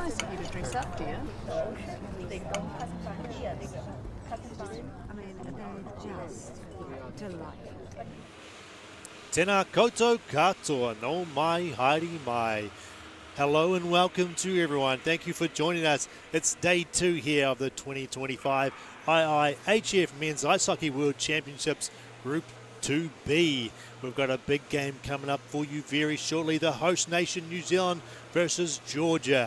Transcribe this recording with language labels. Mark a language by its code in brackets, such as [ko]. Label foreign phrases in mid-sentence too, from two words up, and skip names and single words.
[en] you to dress up, do you? I mean, they're just delightful. [mi] Tēnā koutou katoa, no mai, haere mai. [en] Hello and welcome to everyone. Thank you for joining us. It's day 2 here of the 2025 IIHF Men's Ice Hockey World Championships Group 2B. We've got a big game coming up for you very shortly. The host nation, New Zealand versus Georgia.